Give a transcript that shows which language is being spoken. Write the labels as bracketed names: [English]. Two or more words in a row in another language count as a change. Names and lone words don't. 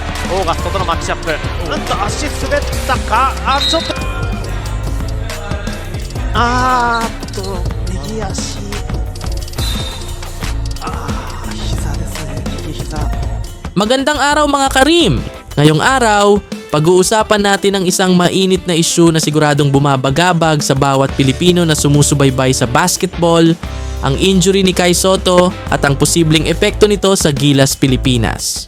[Japanese] オーガストとのマッチアップ。足滑ったか。ちょっと右足。膝ですね。右膝。 [Filipino] Magandang araw mga Karim! Ngayong araw, pag-uusapan natin ang isang mainit na issue na siguradong bumabagabag sa bawat Pilipino na sumusubaybay sa basketball, ang injury ni Kai Sotto at ang posibleng epekto nito sa Gilas Pilipinas.